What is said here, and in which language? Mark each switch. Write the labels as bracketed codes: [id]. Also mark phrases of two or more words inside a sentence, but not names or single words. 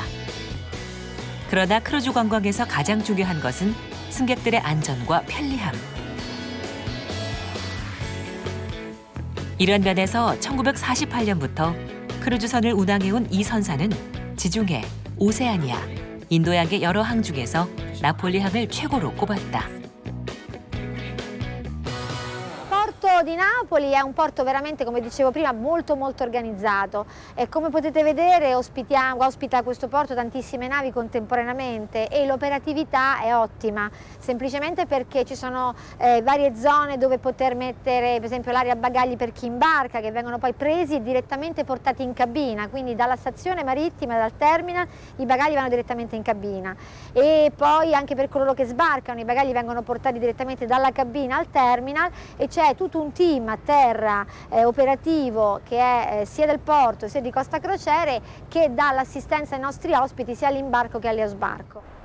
[ko] 그러나 크루즈 관광에서 가장 중요한 것은 승객들의 안전과 편리함. 이런 면에서 1948년부터 크루즈선을 운항해온 이 선사는 지중해, 오세아니아, 인도양의 여러 항 중에서 나폴리항을 최고로 꼽았다. [it] Il porto di Napoli è un porto veramente, come dicevo prima, molto organizzato, e come potete vedere ospita questo porto tantissime navi contemporaneamente e l'operatività è ottima, semplicemente perché ci sono varie zone dove poter mettere per esempio l'area bagagli per chi imbarca, che vengono poi presi e direttamente portati in cabina, quindi dalla stazione marittima, dal terminal, i bagagli vanno direttamente in cabina, e poi anche per coloro che sbarcano i bagagli vengono portati direttamente dalla cabina al terminal, e c'è tutto un team a terra operativo che è sia del porto sia di Costa Crociere, che dà l'assistenza ai nostri ospiti sia all'imbarco che allo sbarco.